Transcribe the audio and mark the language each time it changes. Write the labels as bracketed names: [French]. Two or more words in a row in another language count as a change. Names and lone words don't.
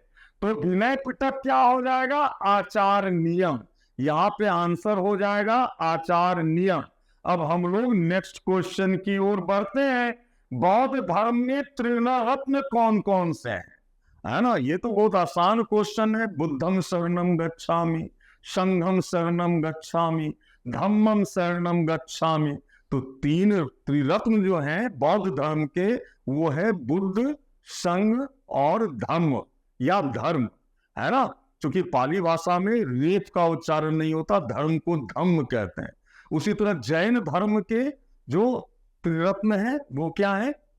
[Hindi] तो विनय पिटक क्या हो जाएगा? आचार नियम। यहां पे आंसर हो जाएगा आचार नियम। अब हम लोग [English] next question [Hindi] की ओर बढ़ते हैं। बौद्ध धर्म में त्रिरत्न कौन कौन से हैं? है ना, ये तो बहुत आसान क्वेश्चन है। [Pali] बुद्धम शरणम गच्छामि, संघम शरणम गच्छामि, धम्मम शरणम गच्छामि। [Hindi] तो 3 त्रिरत्न जो हैं बौद्ध धर्म के, वो है बुद्ध, संघ और धम्म या धर्म, है ना। क्योंकि पाली भाषा में रेफ का उच्चारण नहीं होता, धर्म को धम्म कहते हैं। उसी तरह जैन धर्म के जो त्रिरत्न है वो क्या है?